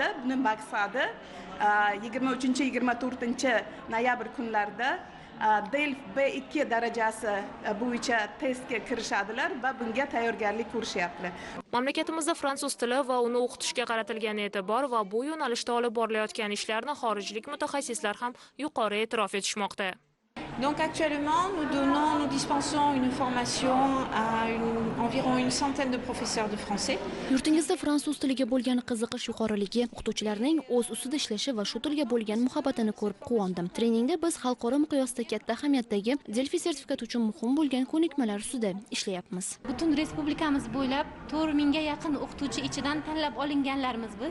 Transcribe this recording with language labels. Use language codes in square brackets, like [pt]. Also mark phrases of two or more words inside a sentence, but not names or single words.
[uz] Buning maqsadi 23-24 noyabr kunlarida DELF B2 darajasi bo'yicha testga kirishadilar va bunga tayyorgarlik ko'rishyaptilar. Mamlakatimizda fransuz tili va uni o'qitishga qaratilgan e'tibor va bu yo'nalishda olib borilayotgan ishlarni xorijlik mutaxassislar ham yuqori e'tirof etishmoqda. [fr] Donc actuellement, nous dispensons une formation à environ une centaine de professeurs de français. [uz] Yurtingizda fransuz tiliga bo'lgan qiziqish yuqoriligi, o'qituvchilarning o'z ustida ishlashi va shu tilga bo'lgan muhabbatini ko'rib quvondim. Treningda biz xalqaro miqyosda katta ahamiyatdagi Delfi sertifikati uchun muhim bo'lgan ko'nikmalar ustida ishlayapmiz. Butun respublikamiz bo'ylab 4000 ga yaqin o'qituvchi ichidan tanlab olinganlarimiz biz.